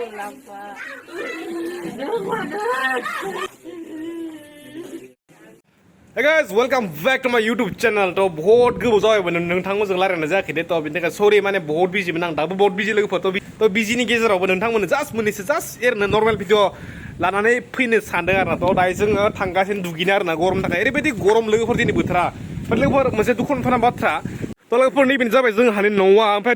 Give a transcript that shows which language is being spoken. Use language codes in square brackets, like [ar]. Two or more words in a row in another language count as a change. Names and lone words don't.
[en] Hey guys, welcome back to my YouTube channel. [hi] तो बहुत [brx] गोबाव जाबायमोन नोंथांमोनजों रायलायनाय जायाखै दे तो बिनि थाखाय सरि माने बहुत बिजिमोन आं दाबो बहुत बिजि लोगोफोर तो बिजिनि गेजेरावबो नोंथांमोननो जास्ट मोननैसो जास्ट एरैनो [en] normal video [brx] लानानै फैनो सानदों आरोना तो दायो जोङो थांगासिनो दुगैनो आरोना गरमनि थाखाय ओरैबायदि गरम लोगोफोर दिनै बोथोरा लोगोफोर मोनसे दुखुनांथाव बाथ्रा तो लोगोफोर नैबेनो जाबाय जोंहानि न'आ ओमफ्राय